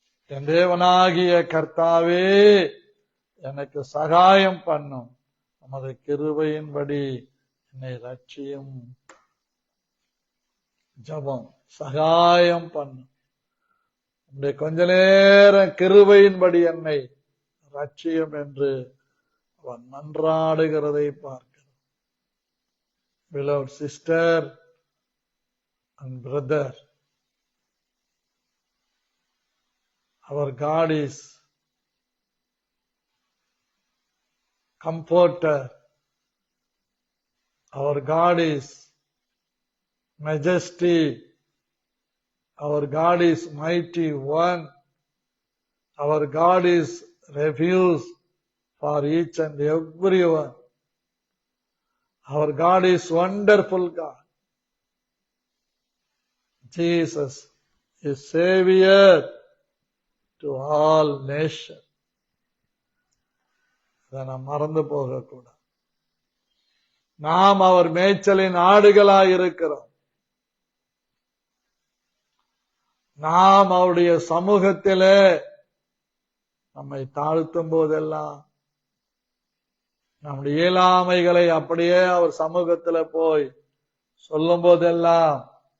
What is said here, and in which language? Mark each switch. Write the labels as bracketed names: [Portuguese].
[Tamil] என் தேவனாகிய கர்த்தாவே எனக்கு சகாயம் பண்ணும், நமது கிருபையின்படி என்னை ரட்சியும். ஜெபம், சகாயம் பண்ணும், உடைய கொஞ்ச நேரம் கிருபையின்படி என்னை ரட்சியும் என்று அவன் மன்றாடுகிறதை பார்க்கிறோம். [English] Beloved sister and brother, our God is comforter. Our God is majesty. Our God is mighty one. Our God is refuge for each and everyone. Our God is wonderful God. Jesus is Savior to all nations. [Tamil] இதை நாம் மறந்து போகக்கூடாது. நாம் அவர் மேய்ச்சலின் ஆடுகளாய் இருக்கிறோம். நாம் அவருடைய சமூகத்திலே நம்மை தாழ்த்தும் போதெல்லாம், நம்முடைய இயலாமைகளை அப்படியே அவர் சமூகத்துல போய் சொல்லும் போதெல்லாம்,